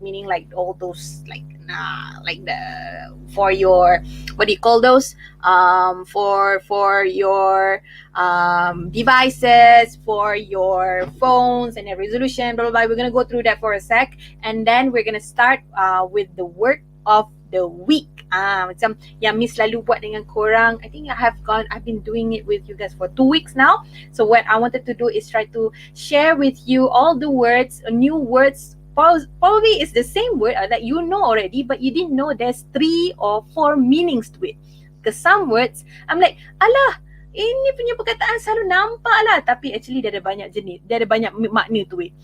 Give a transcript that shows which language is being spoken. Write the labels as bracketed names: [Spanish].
[English] Meaning like all those like the for your, what do you call those? For your devices, for your phones and the resolution, blah, blah, blah. We're going to go through that for a sec. And then we're going to start with the word of the week. [Malay] Macam yang Miss lalu buat dengan korang. [English] I think I've been doing it with you guys for 2 weeks now. So what I wanted to do is try to share with you all the words, new words. Probably it's the same word that you know already, but you didn't know there's 3 or 4 meanings to it. Because some words, I'm like, [Malay] alah, ini punya perkataan selalu nampak lah, tapi actually dia ada banyak jenis, dia ada banyak makna [English] to it.